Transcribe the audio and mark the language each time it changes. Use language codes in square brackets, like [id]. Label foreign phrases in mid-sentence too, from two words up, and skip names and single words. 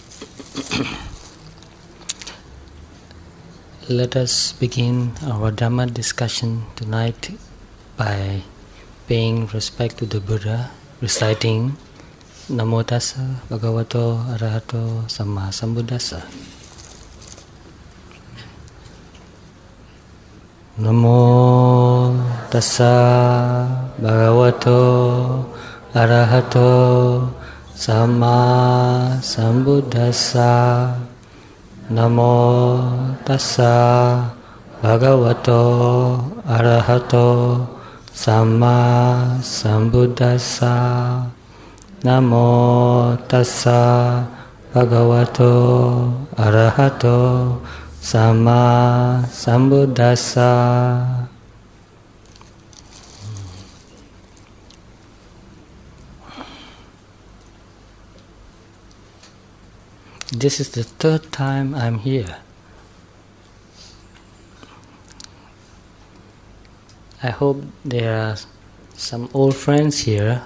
[en] Let us begin our Dhamma discussion tonight by paying respect to the Buddha, reciting [pi] Namo Tassa Bhagavato Arahato Samma Sambuddhassa. Namo Tassa Bhagavato Arahato Samma Sambuddhassa. Namo Tassa Bhagavato Arahato Samma Sambuddhassa. Namo Tassa Bhagavato Arahato Samma Sambuddhassa. [en] This is the third time I'm here. I hope there are some old friends here.